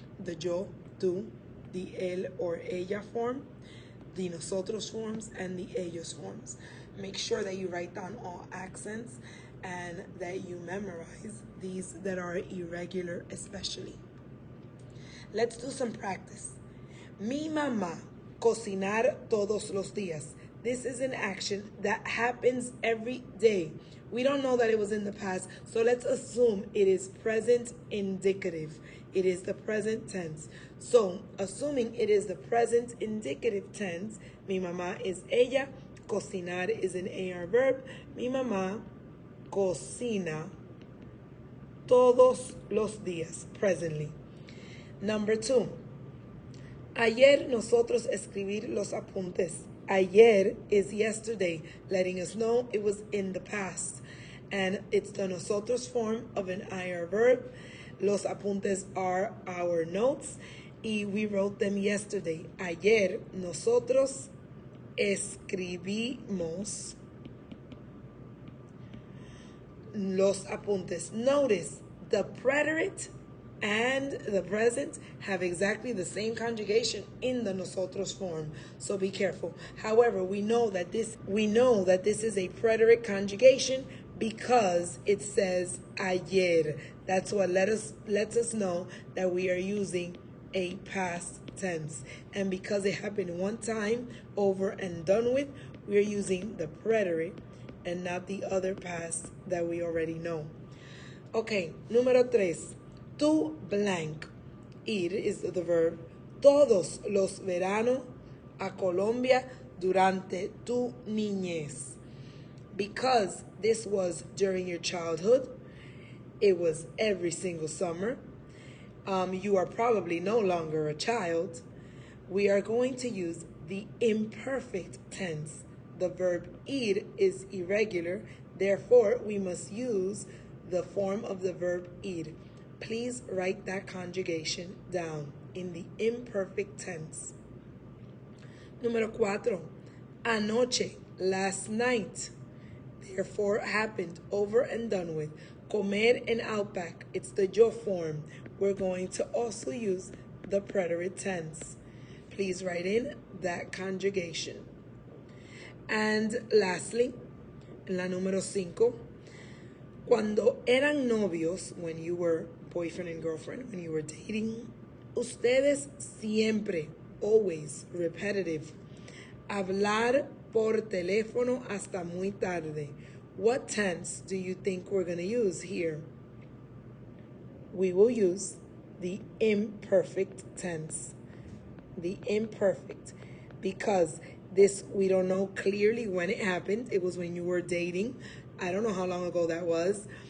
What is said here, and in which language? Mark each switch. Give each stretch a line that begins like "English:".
English: The yo, tú, the él or ella form, the nosotros forms, and the ellos forms. Make sure that you write down all accents and that you memorize these that are irregular especially. Let's do some practice.
Spanish: Mi mamá, cocinar todos los días.
English: This is an action that happens every day. We don't know that it was in the past, so let's assume it is present indicative. It is the present tense. So, assuming it is the present indicative tense, mi mamá is ella, cocinar is an AR verb,
Spanish: mi mamá cocina todos los días,
English: presently. Number 2.
Spanish: Ayer nosotros escribir los apuntes.
English: Ayer is yesterday, letting us know it was in the past. And it's the nosotros form of an IR verb. Los apuntes are our notes. Y we wrote them yesterday.
Spanish: Ayer nosotros escribimos los apuntes.
English: Notice the preterite and the present have exactly the same conjugation in the nosotros form. So be careful. However, we know that this is a preterite conjugation because it says ayer. That's what lets us know that we are using a past tense. And because it happened one time, over and done with, we are using the preterite and not the other past that we already know. Okay, número 3. Tu blank. Ir is the verb.
Spanish: Todos los veranos a Colombia durante tu niñez.
English: Because this was during your childhood, it was every single summer. You are probably no longer a child. We are going to use the imperfect tense. The verb ir is irregular, therefore we must use the form of the verb ir. Please write that conjugation down in the imperfect tense. Número 4. Anoche, last night. Therefore happened, over and done with. Comer and Outback, it's the yo form. We're going to also use the preterite tense. Please write in that conjugation. And lastly, la número 5.
Spanish: Cuando eran novios,
English: when you were boyfriend and girlfriend, when you were dating,
Spanish: ustedes siempre,
English: always, repetitive.
Spanish: Hablar por teléfono hasta muy tarde.
English: What tense do you think we're going to use here? We will use the imperfect tense. The imperfect. Because this, we don't know clearly when it happened. It was when you were dating. I don't know how long ago that was.